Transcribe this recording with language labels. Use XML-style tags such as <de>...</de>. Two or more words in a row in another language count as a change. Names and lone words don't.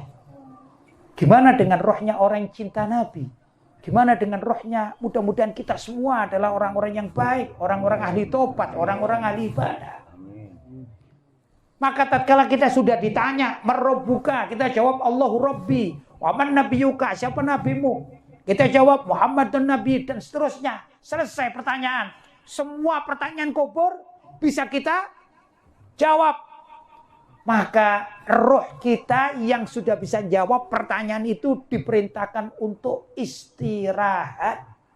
<id>Gimana dengan rohnya orang yang cinta Nabi? Gimana dengan rohnya? Mudah-mudahan kita semua adalah orang-orang yang baik, orang-orang ahli tobat, orang-orang ahli ibadah. Maka tatkala kita sudah ditanya, "Marrabbuka?" Kita jawab,</id> <ar>"الله ربي." "ومن نبيك?"</ar> <id>Siapa nabimu? Kita jawab,</id> <ar>"محمد نبي,"</ar> <id>dan seterusnya. Selesai pertanyaan. Semua pertanyaan kubur bisa kita jawab. Maka roh kita yang sudah bisa jawab pertanyaan itu diperintahkan untuk istirahat.</id>